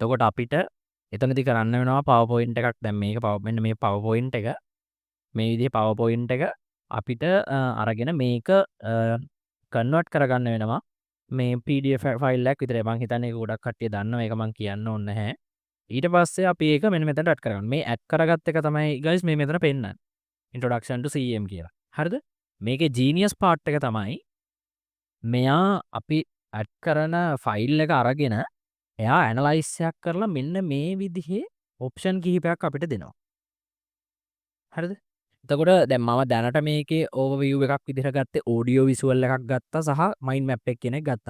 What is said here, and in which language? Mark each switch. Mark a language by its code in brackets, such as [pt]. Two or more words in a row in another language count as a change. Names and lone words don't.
[si] එතකොට අපිට එතනදී කරන්න වෙනවා PowerPoint එකක්. දැන් මේක මෙන්න මේ PowerPoint එක මේ විදිහේ PowerPoint එක අපිට අරගෙන මේක කන්වර්ට් කරගන්න වෙනවා මේ PDF ෆයිල් එකක් විතරයි. මම හිතන්නේ ඒක ගොඩක් කට්ටිය දන්නවා. ඒක මම කියන්න ඕනේ නැහැ. ඊට පස්සේ අපි ඒක මෙන්න මෙතනට ඇඩ් කරගන්න. මේ ඇඩ් කරගත්ත එක තමයි guys මේ මෙතන පෙන්නන්නේ. [en] introduction to CM [si] කියලා. හරිද? මේකේ [en] genius part [si] එක තමයි මෙයා අපි ඇඩ් කරන ෆයිල් එක අරගෙන එයා ඇනලයිස් එකක් කරලා මෙන්න මේ විදිහේ ඔප්ෂන් කිහිපයක් අපිට දෙනවා. හරිද? එතකොට දැන් මම දැනට මේකේ ඕවර්විව් එකක් විදිහට ගත්තේ [en] audio visual [si] එකක් ගත්තා සහ [en] mind map [si] එක කියන එක ගත්තා.